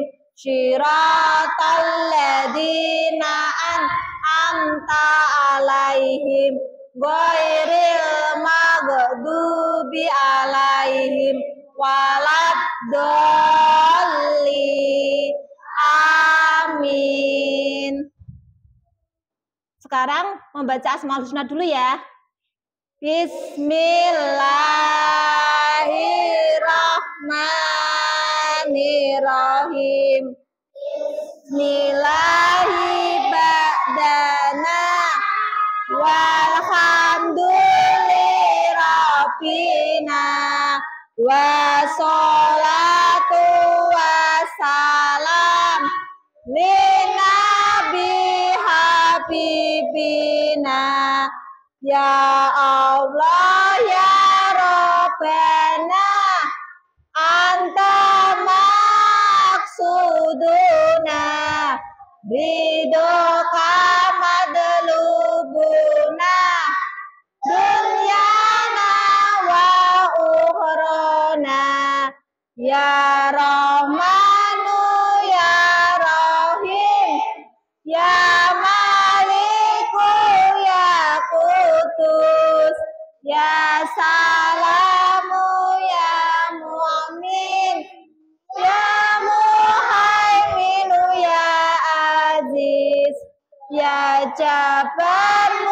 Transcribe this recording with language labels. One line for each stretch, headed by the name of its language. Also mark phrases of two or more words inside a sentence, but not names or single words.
Arabic: صراط الذين أنعمت عليهم غير المغضوب عليهم ولا الضالين. Amin.
Indonesian: Sekarang membaca Asmaul Husna dulu ya.
Arabic: Bismillahirrahmanirrahim. بسم الله بعدنا والحمد لله والصلاة والسلام لنبي حبيبنا. يا الله يا ربنا أنت مقصودنا رضاك مطلوبنا دنيانا وأخرانا. يا رحمن يا رحيم يا مالك يا قدوس يا سلام يا مؤمن يا مهيمن يا عزيز يا جبار